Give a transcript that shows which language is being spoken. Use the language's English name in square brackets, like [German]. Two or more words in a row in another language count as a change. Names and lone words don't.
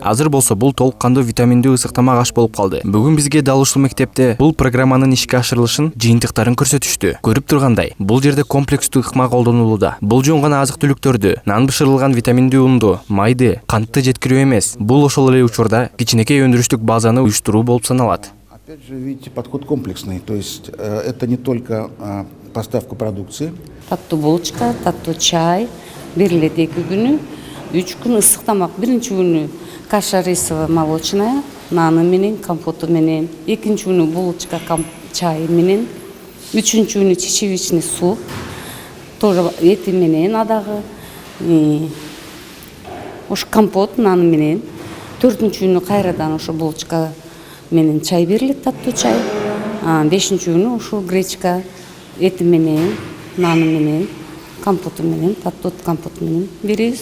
[Kyrgyz] Азыр болсо бул толук кандуу витаминдүү тамак аш болуп калды. Бүгүн бизге дал ушул мектепте бул программанын ишке ашырылышын, жыйынтыктарын көрсөтүштү. Көрүп тургандай, бул жерде комплекстүү ыкма колдонулууда. Бул жөн гана азык-түлүктөрдү, нан бышырылган витаминдүү унду, майды, кантты жеткирүү эмес. Бул ошол эле учурда кичинекей өндүрүштүк базаны уюштуруу болуп саналат. [Russian] Опять же, видите, подход комплексный, то есть это не только поставка продукции. [Kyrgyz] Таттуу булочка, таттуу чай берилет 2 күнү, 3 күн ысык тамак. Биринчи күнү [Russian] каша рисовая молочная, [Kyrgyz] наны менен, компоту менен, экинчи күнү булочка, чай менен, үчүнчү күнү [Russian] чечевичный суп, [Kyrgyz] тоже эти менен адагы, ош компот наны менен, 4-чү күнү кайрадан ошо булочка менен чай берилет, таттуу чай, 5-чү күнү ошо гречка, эти менен, наны менен, компоту менен, таттуу компот менен беребиз.